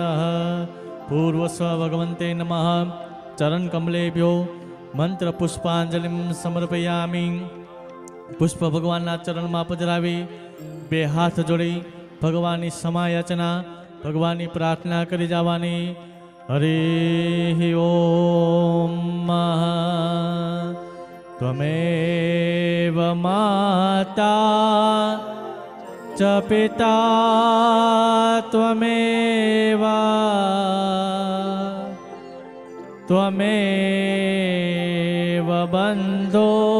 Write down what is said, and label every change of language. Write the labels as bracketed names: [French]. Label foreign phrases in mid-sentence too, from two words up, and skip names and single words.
[Sanskrit] પૂર્વસ્વ ભગવન્તે નમઃ. ચરણ કમલેભ્યો મંત્ર પુષ્પાંજલિ સમર્પયામિ. [Gujarati] પુષ્પ ભગવાનના ચરણમાં પધરાવી 2 હાથ જોડી ભગવાનની સમાયાચના, ભગવાનની પ્રાર્થના કરી જવાની. [Sanskrit] हरिः ॐ त्वमेव माता च पिता त्वमेव त्वमेव बन्धो